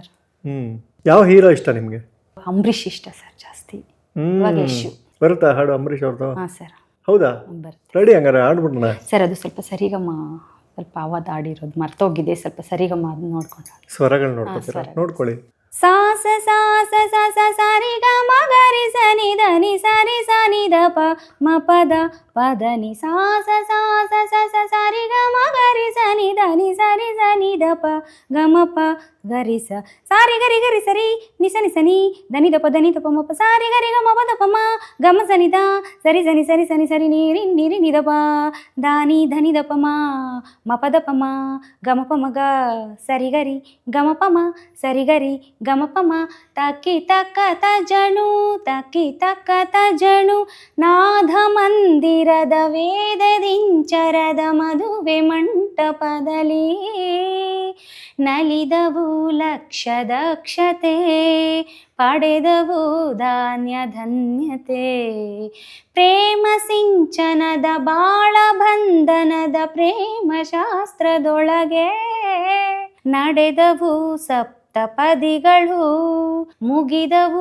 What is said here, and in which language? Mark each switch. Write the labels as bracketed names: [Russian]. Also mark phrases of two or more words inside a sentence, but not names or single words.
[Kannada] ಯಾವ ಹೀರೋ ಇಷ್ಟ ನಿಮಗೆ? ಅಂಬರೀಷ್ ಇಷ್ಟ ಸರ್ ಜಾಸ್ತಿ. ಇವಾಗ ಯಶು. ಬರುತ್ತಾ ಹಾಡು ಅಂಬರೀಷ್ ಅವ್ರದ್ದು? ಹಾಂ ಸರ್. ಹೌದಾ? ಬರುತ್ತೆ ರೆಡಿ, ಹಂಗಾರೆ ಹಾಡ್ಬಿಡೋಣ. ಸರ್ ಅದು ಸ್ವಲ್ಪ ಸರಿಗಮ್ಮ ಸ್ವಲ್ಪ ಅವತ್ತು ಆಡಿರೋದು ಮರ್ತೋಗಿದೆ. ಸ್ವಲ್ಪ ಸರಿಗಮ್ಮ ಅದನ್ನ ನೋಡ್ಕೊಂಡು ಸ್ವರಗಳು ನೋಡ್ಕೊತೀರಾ? ನೋಡ್ಕೊಳ್ಳಿ. ಸಾಸ ಸಾಸ ಸಾಸ ಸರಿ ಗ ಮಗರಿ ಸನಿ ಧನಿ ಸರಿ ಸನಿ ದ ಪ ಮ ಪದ ಪದನಿ ಸಾಸ ಸಾಸ ಸಾಸ ಸರಿ ಗ ಮಗರಿ ಸನಿ ಧನಿ ಸರಿ ಸನಿ ದ ಪ ಗ ಮ ಪ ಗರಿ ಸ ಸಾರಿ ಗರಿ ಗರಿ ಸರಿ ನಿ ಸನಿ ಸನಿ ಧನಿ ದ ಪ ಮ ಪ ಸಾರಿ ಗರಿ ಗ ಮ ಪ ದ ಪ ಮ ಗ ಮ ಸನಿ ದ ಸರಿ ಸನಿ ಸರಿ ಸನಿ ಸರಿ ನೀರಿ ನೀರಿ ನಿ ದ ಪ ದಾನಿ ಧನಿ ದ ಪ ಮ ಪ ದ ಪ ಮ ಗ ಮ ಪ ಮ ಗ ಸರಿ ಗರಿ ಗ ಮ ಪ ಮ ಸರಿ ಗರಿ ಗಮ ಪಮ ತಕ್ಕಿ ತಕ್ಕತ ಜಣು ನಾಥ ಮಂದಿರದ ವೇದದಿಂಚರದ ಮದುವೆ ಮಂಟಪದಲ್ಲಿ ನಲಿದವು ಲಕ್ಷ ದಕ್ಷತೆ ಪಡೆದವು ಧಾನ್ಯ ಧನ್ಯತೆ ಪ್ರೇಮ ಸಿಂಚನದ ಬಾಳ ಬಂಧನದ ಪ್ರೇಮ ಶಾಸ್ತ್ರದೊಳಗೆ ನಡೆದವು ಸಪ್ತಪದಿಗಳು ಮುಗಿದವು